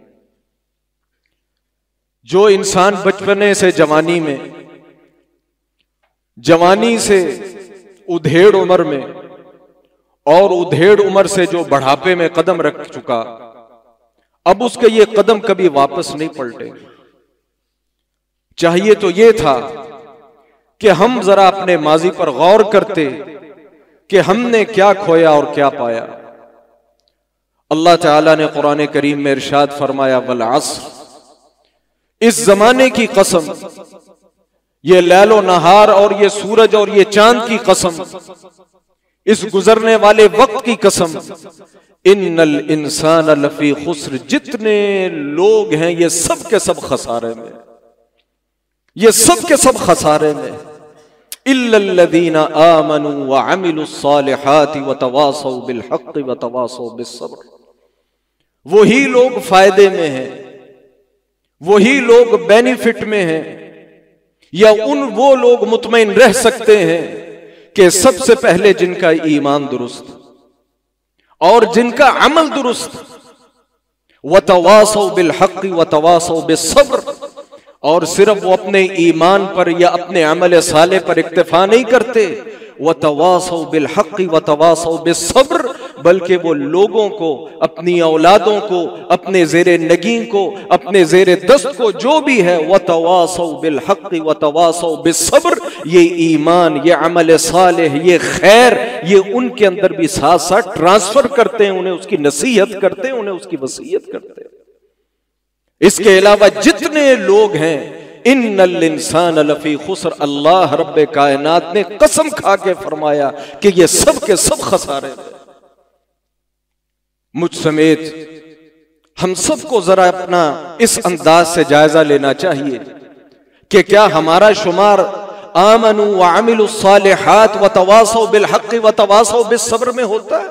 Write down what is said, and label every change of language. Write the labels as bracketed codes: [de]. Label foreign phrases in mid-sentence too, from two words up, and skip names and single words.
[hi] जो इंसान बचपने से जवानी में, जवानी से उधेड़ उम्र में और उधेड़ उम्र से जो बढ़ापे में कदम रख चुका, अब उसके ये कदम कभी वापस नहीं पलटेंगे। चाहिए तो ये था कि हम जरा अपने माजी पर गौर करते कि हमने क्या खोया और क्या पाया। अल्लाह ताला ने कुरान करीम में इरशाद फरमाया, [ar] والعصر, [hi] इस जमाने की कसम, ये लैलो नहार और ये सूरज और ये चांद की कसम, इस गुजरने वाले वक्त की कसम, [ar] إن الإنسان لفي خسر, [hi] जितने लोग हैं ये सब के सब खसारे में, ये सब के सब खसारे में। [ar] إلا الذين آمنوا وعملوا الصالحات وتواصوا بالحق وتواصوا بالصبر, [hi] वही लोग फायदे में हैं, वही लोग बेनिफिट में हैं, या वो लोग मुतमईन रह सकते हैं कि सबसे पहले जिनका ईमान दुरुस्त और जिनका अमल दुरुस्त, [ar] وتواصوا بالحق وتواصوا بالصبر, [hi] और सिर्फ वो अपने ईमान पर या अपने अमल साले पर इक्तिफा नहीं करते, [ar] وتواصوا بالحق وتواصوا بالصبر, [hi] बल्कि वो लोगों को, अपनी औलादों को, अपने ज़ेरे नगीं को, अपने ज़ेरे दस्त को, जो भी है, [ar] وتواصوا بالحق وتواصوا بالصبر, [hi] ये ईमान, ये अमल सालेह, ये खैर, ये उनके अंदर भी साथ साथ ट्रांसफर करते हैं, उन्हें उसकी नसीहत करते हैं, उन्हें उसकी वसीयत करते हैं। इसके अलावा जितने लोग हैं, [ar] إن الإنسان لفي خسر, [hi] अल्लाह रब्बे कायनात ने कसम खा के फरमाया कि ये सब के सब खसारे हैं। मुझ समेत हम सबको जरा अपना इस अंदाज से जायजा लेना चाहिए कि क्या हमारा शुमार [ar] آمنوا وعملوا الصالحات وتواصوا بالحق وتواصوا بالصبر [hi] में होता है?